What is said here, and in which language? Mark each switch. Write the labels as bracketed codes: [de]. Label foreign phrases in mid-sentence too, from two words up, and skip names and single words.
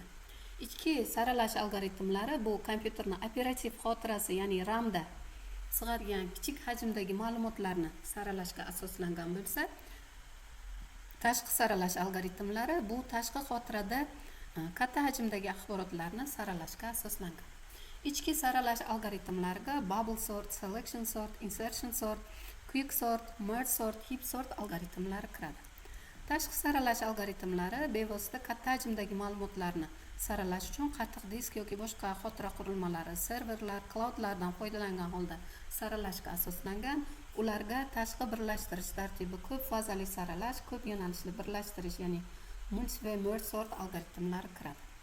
[uz] Ichki saralash algoritmlari bu kompyuterni operativ xotirasi, ya'ni RAMda sig'adigan kichik hajmdagi ma'lumotlarni saralashga asoslangan bo'lsa, tashqi saralash algoritmlari bu tashqi xotirada katta hajmdagi axborotlarni saralashga asoslangan. Ichki saralash algoritmlariga [en] bubble sort, selection sort, insertion sort, quick sort, merge sort, heap sort [uz] algoritmlari kiradi. Tashqi saralash algoritmlari bevosita katta hajmdagi ma'lumotlarni saralash uchun qattiq disk yoki boshqa xotira qurilmalari, serverlar, cloudlardan foydalangan holda saralashga asoslangan. Ularga tashqi birlashtirish tartibi ko'p fazali saralash, ko'p yo'nalishli birlashtirish, ya'ni multi va [en] merge sort [uz] algoritmlari kiradi.